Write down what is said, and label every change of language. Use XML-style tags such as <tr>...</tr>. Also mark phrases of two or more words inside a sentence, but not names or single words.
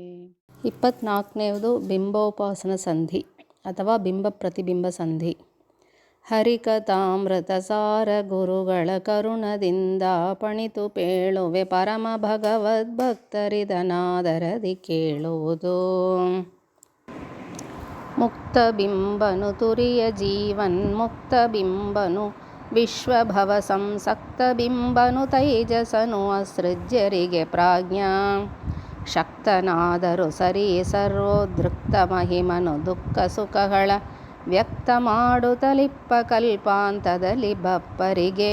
<kn>24ನೇದು ಬಿಂಬೋಪಾಸನ ಸಂಧಿ ಅಥವಾ ಬಿಂಬ ಪ್ರತಿಬಿಂಬ ಸಂಧಿ. ಹರಿಕಥಾಮೃತ ಸಾರ ಗುರುಗಳ ಕರುಣದಿಂದ ಪಣಿತು ಪೇಳುವೆ, ಪರಮ ಭಗವದ್ಭಕ್ತರಿದನಾದರದಿ ಕೇಳುವುದು. ಮುಕ್ತ ಬಿಂಬನು ತುರಿಯ ಜೀವನ್ ಮುಕ್ತ ಬಿಂಬನು ವಿಶ್ವಭವ ಸಂಸಕ್ತ ಬಿಂಬನು ತೈಜಸನು ಅಸೃಜ್ಯರಿಗೆ ಪ್ರಾಜ್ಞಾ ಶಕ್ತನಾದರೂ ಸರಿ ಸರ್ವೋದ್ರಿಕ್ತ ಮಹಿಮನು ದುಃಖ ಸುಖಗಳ ವ್ಯಕ್ತ ಮಾಡುತ್ತಲಿಪ್ಪ ಕಲ್ಪಾಂತದಲ್ಲಿ ಬಪ್ಪರಿಗೆ.</kn>